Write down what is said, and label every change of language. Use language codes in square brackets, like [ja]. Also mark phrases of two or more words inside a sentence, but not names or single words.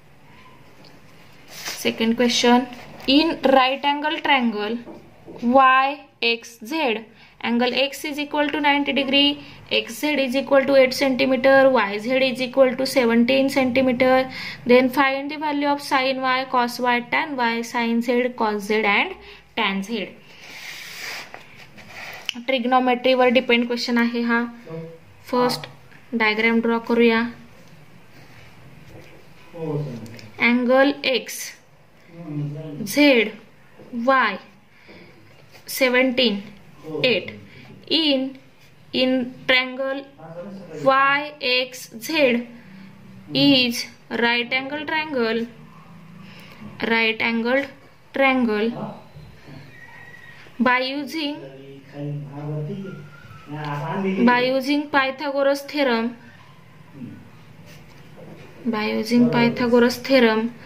[en] In right angle triangle YXZ, angle x is equal to 90 degree, xz is equal to 8 centimeter, yz is equal to 17 centimeter. Then find the value of sin y, cos y, tan y, sin z, cos z and tan z. [mr] ट्रिग्नोमेट्री वर [en] depend question [mr] आहे हा. [en] first diagram draw करूया. angle x z y 17 8 in triangle YXZ is right angle triangle by using Pythagoras theorem.